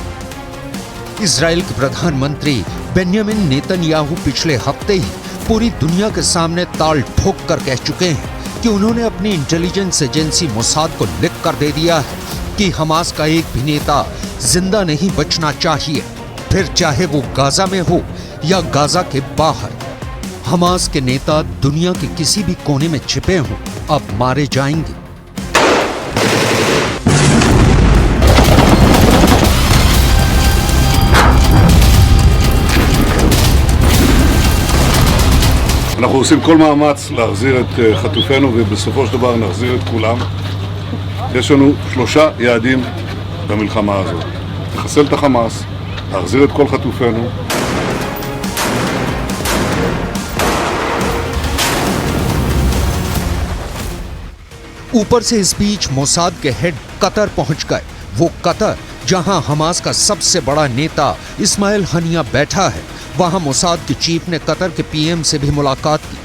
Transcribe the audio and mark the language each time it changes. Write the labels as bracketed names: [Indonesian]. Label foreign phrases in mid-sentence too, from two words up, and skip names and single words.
[Hindi] इजराइल के प्रधानमंत्री बेंयामिन नेतन्याहू पिछले हफ्ते ही पूरी दुनिया के सामने ताल ठोक कर कह चुके हैं कि उन्होंने अपनी [English] intelligence agency [Hindi] मोसाद को लिख कर दे दिया है कि हमास का एक भी नेता जिंदा नहीं बचना चाहिए, फिर चाहे वो गाजा में हो या गाजा के बाहर। हमास के नेता दुनिया के किसी भी कोने में छिपे हों, अब मारे जाएंगे। [Hebrew] אנחנו עושים כל מאמץ להחזיר את חטופינו ובסופו של דבר נחזיר את כולם. יש לנו 3 יעדים במלחמה הזאת: לחסל את החמאס, להחזיר את כל חטופינו. [Hindi] ऊपर से इस बीच मोसाद के हेड कतर पहुंच गए। वो कतर जहां हमास का सबसे बड़ा नेता इस्माइल हनिया बैठा है, वहां मोसाद के चीफ ने कतर के पीएम से भी मुलाकात की।